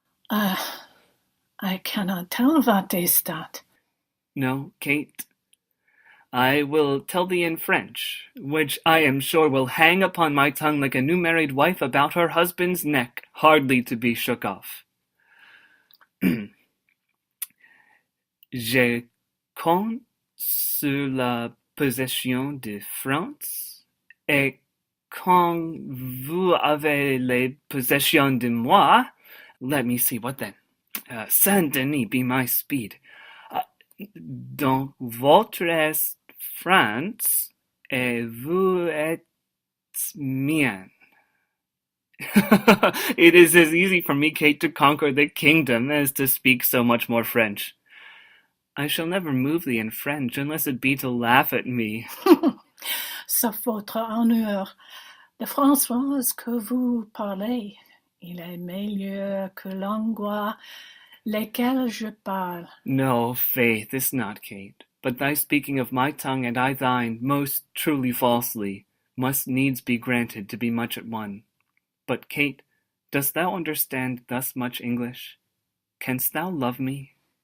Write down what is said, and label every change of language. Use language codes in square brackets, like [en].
[en] I cannot tell what is that. No, Kate, I will tell thee in French, which I am sure will hang upon my tongue like a new married wife about her husband's neck, hardly to be shook off. [fr] Je compte sur la possession de France Et quand vous avez les possessions de moi, [en] let me see, what then? [fr] Saint-Denis [en] be my speed. [fr] Donc votre est France, et vous êtes mien. [en] It is as easy for me, Kate, to conquer the kingdom as to speak so much more French. I shall never move thee in French, unless it be to laugh at me. [fr] Sauf votre honneur, le François que vous parlez, il est meilleur que l'anglais lesquels je parle. [en] No, faith, this not, Kate, but thy speaking of my tongue and I thine, most truly falsely, must needs be granted to be much at one. But, Kate, dost thou understand thus much English? Canst thou love me?